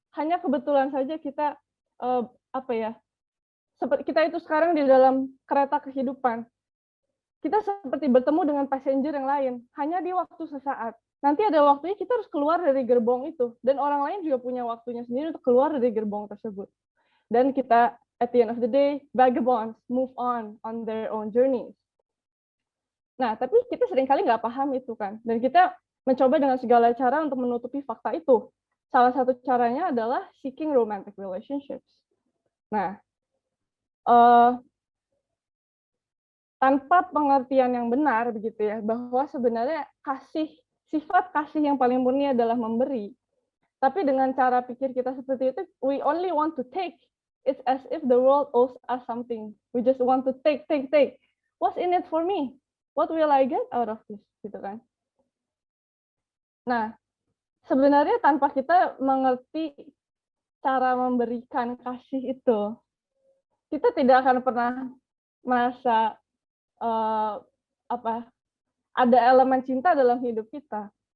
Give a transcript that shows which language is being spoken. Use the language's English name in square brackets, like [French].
[Indonesian] Hanya kebetulan saja kita seperti kita itu sekarang di dalam kereta kehidupan. Kita seperti bertemu dengan passenger yang lain, hanya di waktu sesaat. Nanti ada waktunya kita harus keluar dari gerbong itu, dan orang lain juga punya waktunya sendiri untuk keluar dari gerbong tersebut. Dan kita [English] at the end of the day, vagabonds move on their own journeys. [Indonesian] Nah, tapi kita seringkali nggak paham itu kan, dan kita mencoba dengan segala cara untuk menutupi fakta itu. Salah satu caranya adalah [English] seeking romantic relationships. [Indonesian] Nah, tanpa pengertian yang benar begitu ya, bahwa sebenarnya sifat kasih yang paling murni adalah memberi. Tapi dengan cara pikir kita seperti itu, [English] we only want to take. It's as if the world owes us something. We just want to take. What's in it for me? What will I get out of this? [Indonesian] Gitu kan. Nah, sebenarnya tanpa kita mengerti cara memberikan kasih itu, kita tidak akan pernah merasa ada elemen cinta dalam hidup kita.